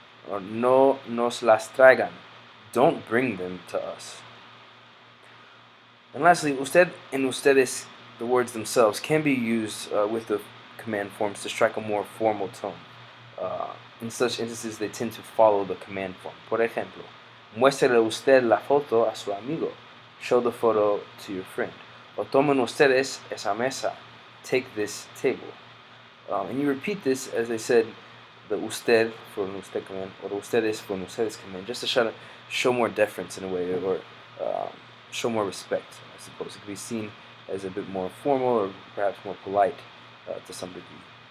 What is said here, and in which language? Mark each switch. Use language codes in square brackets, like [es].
[en] Or [es] no nos las traigan, [en] don't bring them to us. And lastly, usted and ustedes, the words themselves, can be used with the command forms to strike a more formal tone. In such instances, they tend to follow the command form. [es] Por ejemplo, muéstrele usted la foto a su amigo. [en] Show the photo to your friend. [es] O tomen ustedes esa mesa. [en] Take this table. And you repeat this, as they said, the usted for an usted command, or the ustedes for an ustedes command, just to try to show more deference in a way, or show more respect, I suppose. It can be seen as a bit more formal or perhaps more polite to some degree.